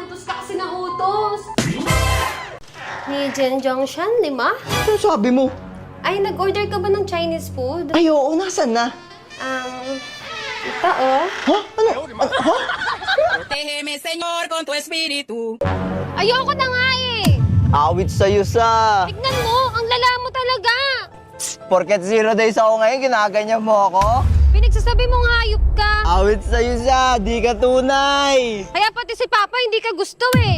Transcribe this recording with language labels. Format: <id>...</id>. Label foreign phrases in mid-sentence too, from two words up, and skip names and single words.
<tl>Utos ka kasi ng utos. Ni Jen Jongshan, 5? Ano sabi mo? Ay, nag-order ka ba ng</tl> <en>Chinese food?</en> <tl>Ay, oo, nasan na? Ito oh. Ha? Ano? Ha?</tl> <es>Protégeme, Señor, con tu espíritu.</es> <tl>Ayoko na nga eh. Awit sa'yo sa... Tignan mo, ang lala mo talaga. Porket 0 days ako ngayon, ginaganyan mo ako? Pinagsasabi mong hayop ka. Awit sa'yo sa, di ka tunay! Kaya pati si Papa hindi ka gusto eh.</tl>